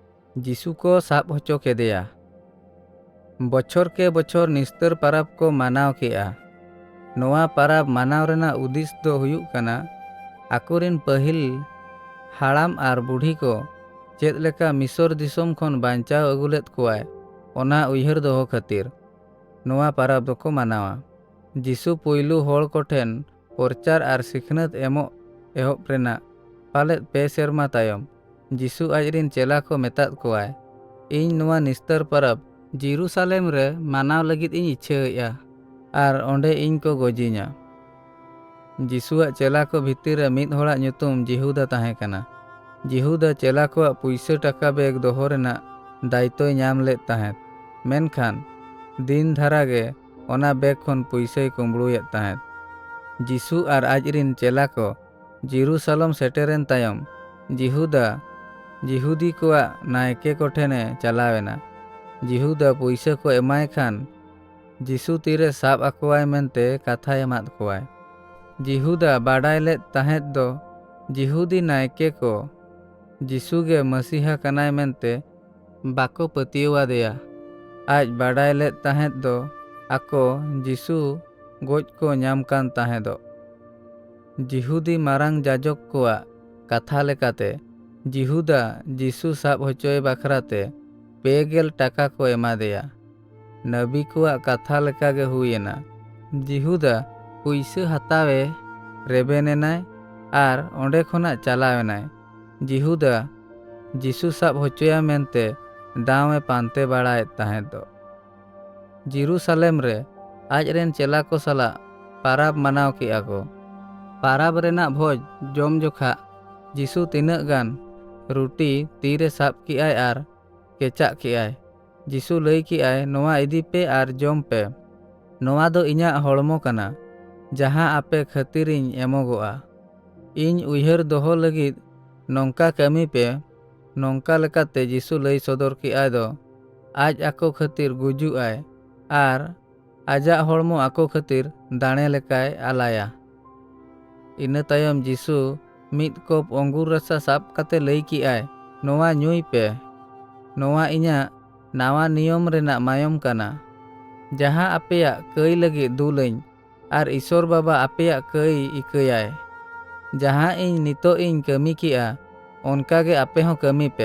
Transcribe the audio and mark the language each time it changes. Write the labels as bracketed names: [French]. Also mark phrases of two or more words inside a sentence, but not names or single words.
[Santali] जिसु को साब होचो केदेया। बछर के बछर निस्तर पाराब को मानाव केआ। नोआ पाराब मानाव रेना उद्देश्य दो हुयुग कना आकोरेन पहिल हाड़ाम आर बुढ़ी को चेद लेका मिसर दिसोम खन बांचाव अगुलेत कोआय ओना उयहर दोहो खातिर नोआ पाराब दोको मानावा। जिसु पुइलु होड़ कोठेन प्रचार आर सिखनत एमो एहोब रेना पालेत पे सेरमा तायम जिसु आजरिन चेला को मेताद कोआय इन नोआ निस्तर पाराब जेरूसालेम रे मानाव लगित इन इच्छा आर ओंडे इन को गोजिना। जिसुआ चेला को भितर रे मिद होड़ा ᱧᱩᱛᱩᱢ जिहुदा ताहे कना। जिहुदा चेला को पुइसा टाका बेग दोहो रेना दायित्वय ᱧᱟᱢ लेत ताहेत मेनखान दिन धारागे ओना बेग खन पुइसाय कुंबड़ुयेत ताहेत। जिसु आर आजरिन चेला को जेरूसालेम सेटेरेन तायम जिहुदा जिहुदी कोआ नायके कोठेने चलावेना। जिहुदा पुइसा को एमाय खान जिसु तीरे साब आकोवाय मेनते कथा एमाद कोवाय। जिहुदा बाडाय लेत ताहेत दो जिहुदी नायके को जिसुगे मसीहा कनाय मेनते बाको पतियवादेया। आज बाडाय लेत ताहेत दो आको जिसु गोज को ᱧᱟᱢ कान ताहेदो। जिहुदी मारांग जाजक कोआ कथा लेकाते जिहुदा जिसु साब होचोय बाखराते 2,000 टाका को एमादेया। नबी कोआ कथा लेकागे हुयेना। जिहुदा पुइसा हतावे रेबेनेनाय आर ओंडे खोना चलावेनाय। जिहुदा जिसु साब होचोया मेनते दावे पानते बाड़ायेत ताहेदो। जेरूसालेम रे आजरेन चेला को साला पाराब मानाव केआ को। पाराब रेना भोज जम जोखा जिसु तिनक गान रुटी तीरे साब केआय आर केचाक केआय। जिसु लई केआय नोआ इदी पे आर जम पे नोआ दो इñाग हड़मो कना जहां आपे खातिरिñ एमोगोआ। इñ उयहर दोहो लगिद नोंका कमी पे। नोंका लेकाते जिसु लई सदर केआय दो आज आको खातिर गुजुग आय आर आजा हड़मो आको खातिर दाणे लेकाय आलाया। इना तायम जिसु मिद कप अंगुर रसा साब काते लई केआय नोआ ᱧᱩᱭ पे। नोआ इñाग नावा नियम रेना मायम काना जहां आपेया कई लगी दुलैñ आर ईश्वर बाबा आपेया कई इकायाय। जहां इñ नितो इñ कमी केआ ओनकागे आपे हों कमी पे।